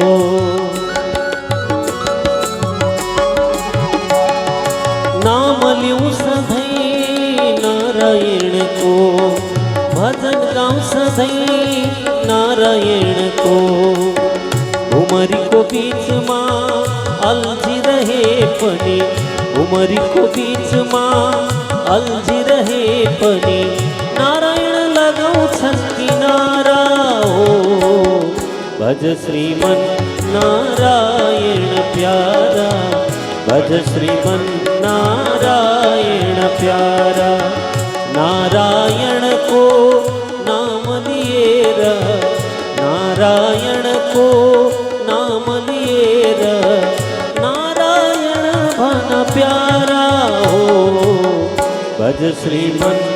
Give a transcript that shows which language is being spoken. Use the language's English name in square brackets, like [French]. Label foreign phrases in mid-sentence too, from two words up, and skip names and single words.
[Nepali] नाम लिऊँ सधैँ नारायण को, भजन गाऊँ सधैँ नारायण को। उमरी को बीच माँ अलझी रहे पनि, उमरी को बीच माँ अलझी रहे पनि, नारायण लगाउँछन् किनारा हो, [Hindi] भज श्रीमन नारायण प्यारा, भज श्रीमन नारायण प्यारा। नारायण को नाम लिए रह, नारायण को नाम लिए रह, [Nepali] नारायण भन प्यारा हो, [Hindi] भज श्रीमन